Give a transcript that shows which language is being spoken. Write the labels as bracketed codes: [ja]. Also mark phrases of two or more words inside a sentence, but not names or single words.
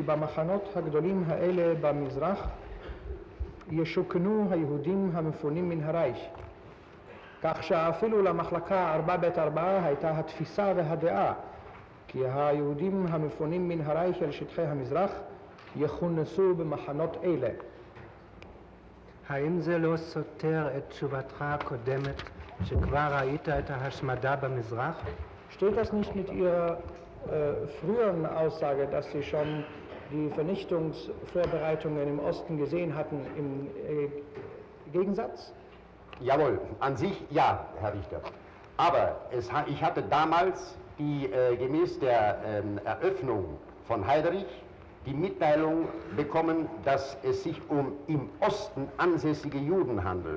[he] במחנות הגדולים האלה במזרח ישוכנו היהודים המפונים מן הרייך, כך שאפילו למחלקה 4ב4 הייתה התפיסה והדעה כי היהודים המפונים מן הרייך אל שטחי המזרח יכונסו במחנות אלה. האם זה לא סותר את תשובתך הקודמת שכבר ראית את ההשמדה במזרח? [de] Steht das nicht mit Ihrer früheren Aussage, dass Sie schon die Vernichtungsvorbereitungen im Osten gesehen hatten, im Gegensatz? Jawohl, an sich ja, Herr Richter. Aber ich hatte damals gemäß der Eröffnung von Heiderich die Mitteilung bekommen, dass es sich um im Osten ansässige Juden handelt.